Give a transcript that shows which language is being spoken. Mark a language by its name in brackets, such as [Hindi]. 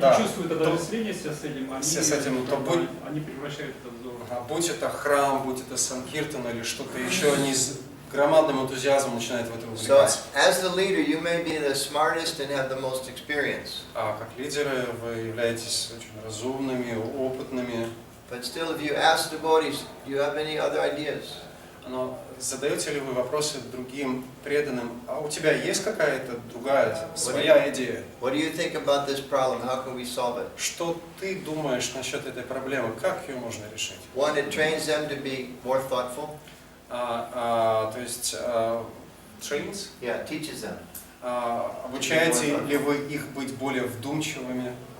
[Russian] Да. чувствуют удовлетворение с этим, они превращают это в золото. Будь это храм, будь это санкиртан или что-то еще, они с громадным энтузиазмом начинают в этом [English] So [Russian] увлекаться. [English] as the leader, you may be the smartest and have the most experience. [Russian] А как лидеры вы являетесь очень разумными, опытными. [English] But still, if you ask devotees, do you have any other ideas? [Russian] Но задаете ли вы вопросы другим преданным, а у тебя есть какая-то другая, своя идея? [English] What do you think about this problem? How can we solve it? [Russian] Что ты думаешь насчет этой проблемы? Как ее можно решить? [English] One, it trains them to be more thoughtful. [Russian] То есть, trains? [English] Yeah, teaches them. [Russian] Обучаете ли вы их быть более вдумчивыми?